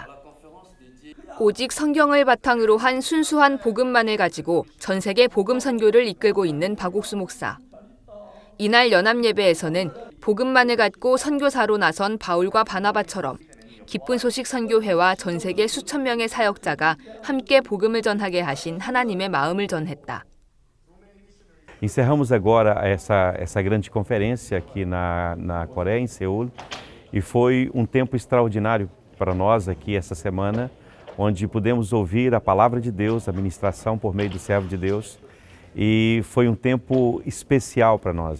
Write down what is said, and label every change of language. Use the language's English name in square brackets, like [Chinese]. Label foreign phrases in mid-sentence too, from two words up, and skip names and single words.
[Korean] 오직 성경을 바탕으로 한 순수한 복음만을 가지고 전 세계 복음 선교를 이끌고 있는 박옥수 목사. 이날 연합 예배에서는 복음만을 갖고 선교사로 나선 바울과 바나바처럼 기쁜 소식 선교회와 전 세계 수천 명의 사역자가 함께 복음을 전하게 하신 하나님의 마음을 전했다. [Portuguese] Encerramos agora essa grande conferência aqui na Coreia, em Seul, e foi um tempo extraordinário para nós aqui essa semana, onde pudemos ouvir a palavra de Deus, a ministração por meio do servo de Deus, e foi um tempo especial para nós.